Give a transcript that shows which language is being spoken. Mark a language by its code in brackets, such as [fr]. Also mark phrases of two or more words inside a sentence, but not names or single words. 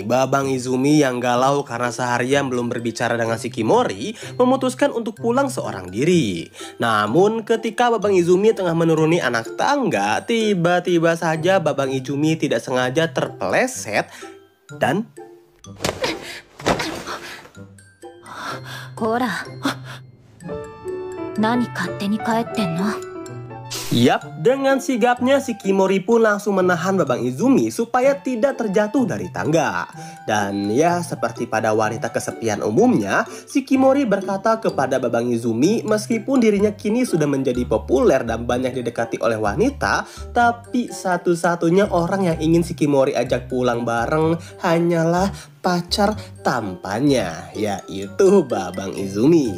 [id] Babang Izumi yang galau karena seharian belum berbicara dengan Shikimori memutuskan untuk pulang seorang diri. Namun ketika Babang Izumi tengah menuruni anak tangga, tiba-tiba saja Babang Izumi tidak sengaja terpeleset dan [ja] こら何勝手に帰ってんの。 [id] Yap, dengan sigapnya Shikimori pun langsung menahan Babang Izumi supaya tidak terjatuh dari tangga. Dan ya seperti pada wanita kesepian umumnya, Shikimori berkata kepada Babang Izumi meskipun dirinya kini sudah menjadi populer dan banyak didekati oleh wanita, tapi satu-satunya orang yang ingin Shikimori ajak pulang bareng hanyalah pacar tampannya, yaitu Babang Izumi.